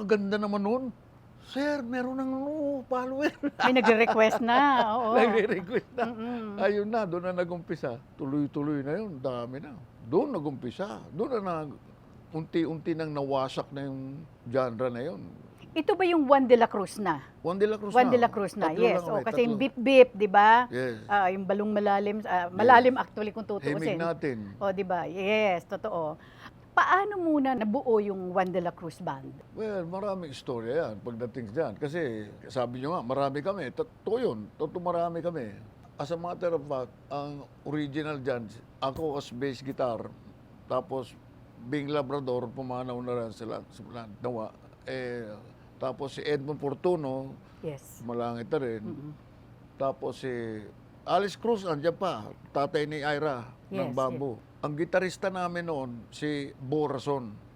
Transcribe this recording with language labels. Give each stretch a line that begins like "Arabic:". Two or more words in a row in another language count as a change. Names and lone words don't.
Filipino: Napakaganda naman nun. Sir, meron ng follower. May nagre-request na, oo. Nagre-request na. Mm-mm. Ayun na, doon na nagumpisa. Tuloy-tuloy na yun, dami na. Doon nagumpisa. Doon na unti-unti nang nawasak na yung genre na yun. Ito ba yung Juan de la Cruz na? Juan de la Cruz Juan na. de la Cruz na, Tatlo yes. lang kami, Kasi tatlo. yung Beep Beep, di ba? Yes. Yung balong malalim, malalim actually kung Himig tutuusin. natin. O, di ba? Yes, totoo. Paano muna nabuo yung Juan de la Cruz Band? Well, maraming istorya yan pagdating dyan. Kasi sabi nyo nga, marami kami. Totoo yun. Totoo marami kami.
English: As a matter of fact,
Filipino: ang original dyan, ako
English: as bass guitar,
Filipino: tapos Bing Labrador, pumanaw na rin sila. Nawa. Tapos si Edmond Fortuno, Yes. malangit na rin. Mm-mm. Tapos si Alice Cruz, andyan pa, tatay ni Ira ng Yes, Bamboo. Ang gitarista namin noon, si Bo Rason.